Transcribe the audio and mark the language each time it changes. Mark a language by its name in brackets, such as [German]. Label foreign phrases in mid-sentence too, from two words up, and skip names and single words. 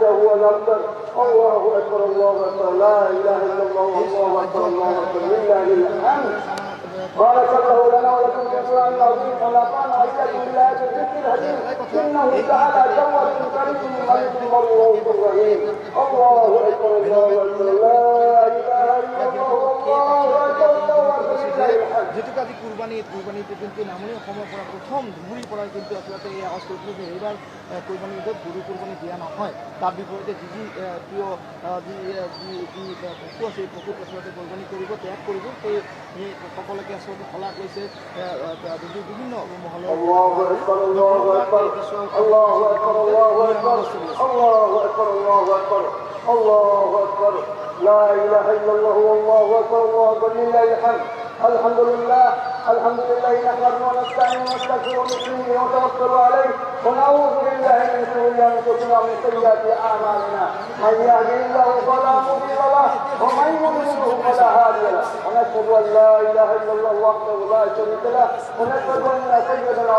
[Arabic] هو الأبتر الله أكبر الله أكبر لا إله إلا الله والله أكبر الله أكبر لله الحمد بارك الله لنا ولكم في القرآن العظيم ونفعنا وإياكم بالآيات والذكر الحكيم إنه تعالى جواد كريم ملك مرؤوف رحيم الله أكبر الله أكبر لا إله إلا الله والله أكبر الله أكبر لله الحمد [Assamese] যেহেতু আজি কুৰবানীতে কিন্তু নামনি অসমৰ পৰা প্ৰথম ধুবুৰীৰ পৰা কিন্তু আচলতে এই আৱাজ কৰিছিলোঁ যে এইবাৰ কুৰবানী ঈদত গৰু কুৰবানী দিয়া নহয় তাৰ বিপৰীতে যি প্ৰিয় যি পশু আছে এই পশুক আচলতে কুৰবানী কৰিব ত্যাগ কৰিব সেই সকলোকে আচলতে সলাহ কৰিছে বিভিন্ন মহলৰ [Arabic] الله أكبر الله أكبر الله أكبر الله أكبر الله أكبر الله أكبر الله أكبر لا إله إلا الله والله أكبر الله أكبر لله الحمد الحمد لله نحمده ونستعينه ونستغفره ونؤمن ونتوكل عليه ونعوذ بالله من شرور انفسنا ومن سيئات اعمالنا من يهده الله فلا مضل له ومن يضلله فلا هادي له ونشهد ان لا اله الا الله وحده لا شريك له ونشهد ان سيدنا